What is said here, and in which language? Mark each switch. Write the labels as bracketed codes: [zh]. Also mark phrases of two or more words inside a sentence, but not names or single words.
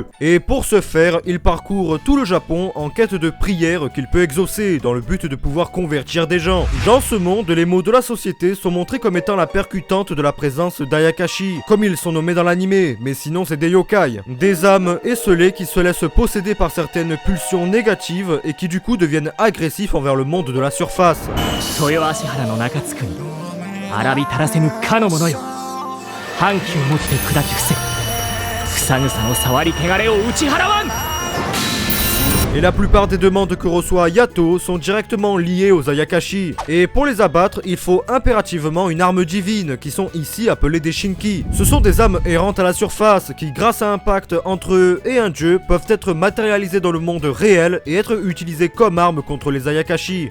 [fr] Et pour ce faire, il parcourt tout le Japon en quête de prières qu'il peut exaucer, dans le but de pouvoir convertir des gens. Dans ce monde, les maux de la société sont montrés comme étant la percutante de la présence d'Ayakashi, comme ils sont nommés dans l'anime, mais sinon c'est des yokai. Des âmes esselées qui se laissent posséder par certaines pulsions négatives et qui du coup deviennent agressifs envers le monde de la surface. [ja] の中津に荒びたらせぬかの者よ反旗をもって砕き伏せ草草の触り汚れを打ち払わん [fr] Et la plupart des demandes que reçoit Yato sont directement liées aux Ayakashi. Et pour les abattre, il faut impérativement une arme divine, qui sont ici appelées des Shinki. Ce sont des âmes errantes à la surface, qui grâce à un pacte entre eux et un dieu, peuvent être matérialisées dans le monde réel et être utilisées comme armes contre les Ayakashi.